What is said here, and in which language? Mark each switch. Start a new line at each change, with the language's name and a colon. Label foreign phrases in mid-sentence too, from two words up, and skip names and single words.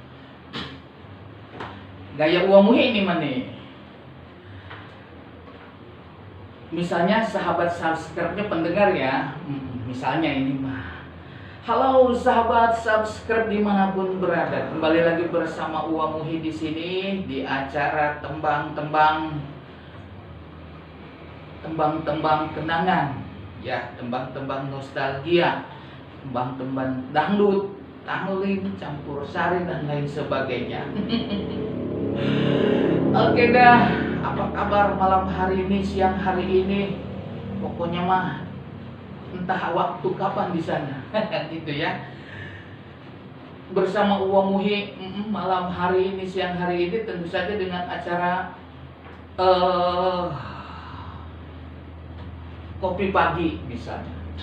Indonesian: Gaya Uwamuhi ini mana nih? Misalnya sahabat subscribe-nya pendengar ya, misalnya ini mah, halo sahabat subscribe dimanapun berada, kembali lagi bersama Uwamuhi di sini di acara tembang-tembang kenangan, ya, tembang-tembang nostalgia, tembang-tembang dangdut, tangling, campur sari dan lain sebagainya. Oke dah, apa kabar malam hari ini, siang hari ini, pokoknya mah entah waktu kapan di sana, gitu ya. Bersama Uwamuhi malam hari ini, siang hari ini, tentu saja dengan acara kopi pagi misalnya.